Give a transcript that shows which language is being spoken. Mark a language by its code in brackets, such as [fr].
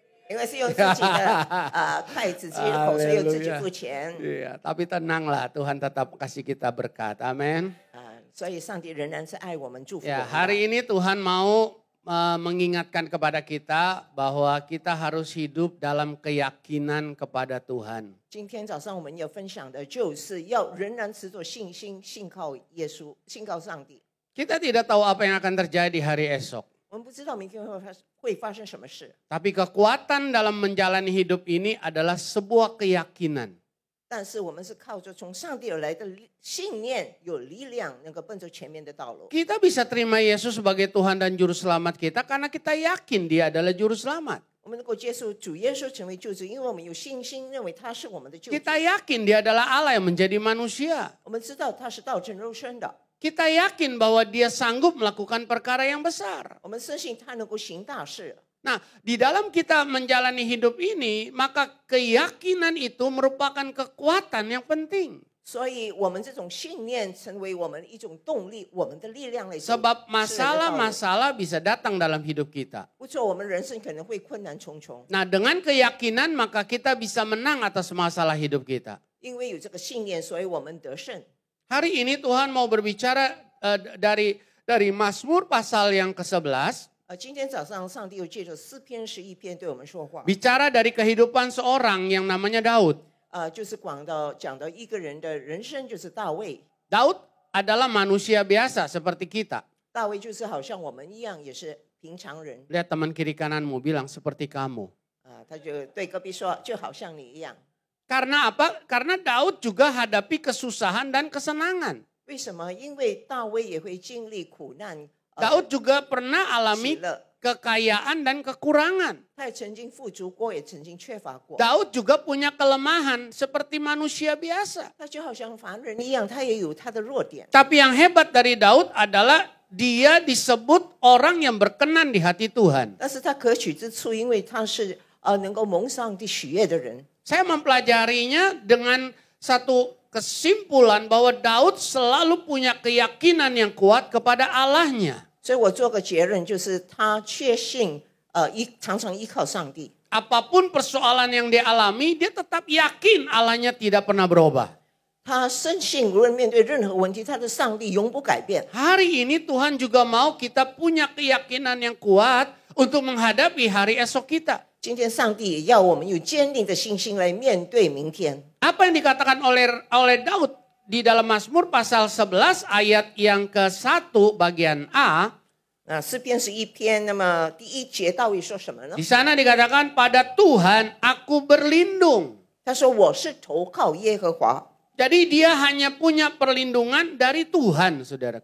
[zh] 因为是用自己的筷子、自己的口水，又自己付钱。 [id] Iya, tapi tenanglah Tuhan tetap kasih kita berkat. Amin. [zh] 所以上帝仍然是爱我们、祝福我 [id] Ya, [zh] 们的。 [id] hari ini Tuhan mau mengingatkan kepada kita bahwa kita harus hidup dalam keyakinan kepada Tuhan. [zh] 今天早上我们要分享的就是要仍然持着信心，信靠耶稣，信靠上帝。 [id] Kita tidak tahu apa yang akan terjadi hari esok. [zh] 我们不知道明天会发生什么事， [id] Tapi kekuatan dalam menjalani hidup ini adalah sebuah keyakinan. [zh] 但是我们是靠着从上帝而来的信念，有力量能够奔着前面的道路。 [id] Kita bisa terima Yesus sebagai Tuhan dan Juru Selamat kita karena kita yakin Dia adalah Juru Selamat. [zh] 我们能够接受主耶稣成为救主，因为我们有信心，认为他是我们的救主。 [id] Kita yakin Dia adalah Allah yang menjadi manusia. [zh] 我们知道他是道成肉身的， [id] Kita yakin bahwa Dia sanggup melakukan perkara yang besar. [zh] 我们深信他能够行大事。 [id] Nah, di dalam kita menjalani hidup ini, maka keyakinan itu merupakan kekuatan yang penting. [zh] 所以，我们这种信念成为我们一种动力，我们的力量来走。 [id] Sebab [zh] 世人的道路 [id] masalah-masalah bisa datang dalam hidup kita. [zh] 不错，我们人生可能会困难重重， [id] Nah, dengan keyakinan maka kita bisa menang atas masalah hidup kita. [zh] 因为有这个信念，所以我们得胜。 [id] Hari ini Tuhan mau berbicara dari Mazmur pasal yang ke-11. [zh] 今天早上上帝又借着诗篇11篇对我们说话， [id] Bicara dari kehidupan seorang yang namanya Daud. [zh] 就是讲到一个人的人生，就是大卫。 [id] Daud adalah manusia biasa seperti kita. [zh] 大卫就是好像我们一样，也是平常人。 [id] Lihat teman kiri kananmu bilang seperti kamu. [zh] 他就对隔壁说，就好像你一样。 [id] Karena apa? Karena Daud juga hadapi kesusahan dan kesenangan. [zh] 为什么？因为大卫也会经历苦难。 [id] Daud juga pernah alami kekayaan dan kekurangan. [zh] 他也曾经富足过，也曾经缺乏过。 [id] Daud juga punya kelemahan seperti manusia biasa. [zh] 他就好像凡人一样，他也有他的弱点。 [id] Tapi yang hebat dari Daud adalah dia disebut orang yang berkenan di hati Tuhan. [zh] 但是他可取之处，因为他是能够蒙上帝喜悦的人。 [id] Saya mempelajarinya dengan satu kesimpulan bahwa Daud selalu punya keyakinan yang kuat kepada Allahnya. [zh] 所以我做个结论，就是他确信常常依靠上帝。 [id] Apapun persoalan yang dia alami, dia tetap yakin Allahnya tidak pernah berubah. [zh] 他深信，无论面对任何问题，他的上帝永不改变。 [id] Hari ini Tuhan juga mau kita punya keyakinan yang kuat untuk menghadapi hari esok kita. [zh] 今天上帝也要我们有坚定的信心来面对明天。 [id] Apa yang dikatakan oleh Daud di dalam Mazmur pasal 11 ayat yang ke-1 bagian A. [zh] 诗篇11篇，那么第1节大卫说什么呢？ [id] Di sana dikatakan pada Tuhan aku berlindung. [zh] 他说我是投靠耶和华。 [id] Jadi dia hanya punya perlindungan dari Tuhan, saudara.